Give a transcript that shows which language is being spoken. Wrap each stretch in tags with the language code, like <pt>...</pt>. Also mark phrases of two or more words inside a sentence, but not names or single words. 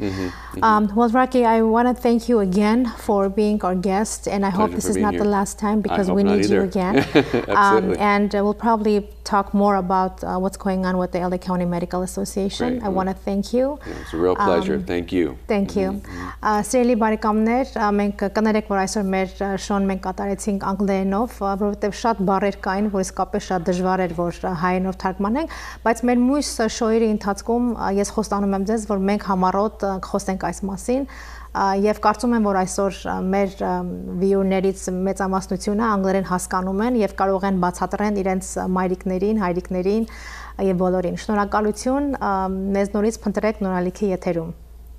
<en>Well, Rocky, I want to thank you again for being our guest, and I hope this is not the last time, because we need you again. And we'll probably talk more about what's going on with the LA County Medical Association. I want to thank you. It's a real pleasure. Thank you. Thank you.</en> <hy>Սիրելի բարեկամներ, մենք կներեք, որ այսօր մեր շոուն մենք կատարեցինք անգլերենով, որովհետև շատ բառեր կային, որ իսկապես շատ դժվար էր, որ հայերենով թարգմանենք, բայց մեր մյուս շոուերի ընթացքում ես խոստանում եմ ձեզ, որ մենք համառոտ խոսենք այս մասին, եւ կարծում եմ, որ այսօր մեր վիուրներից մեծամասնությունը անգլերեն հասկանում են եւ կարող են բացատրեն իրենց մայրիկներին, հայրիկներին եւ բոլորին։ Շնորհակալություն, մեզ նորից փնտրեք նորալիքի եթերում։</hy>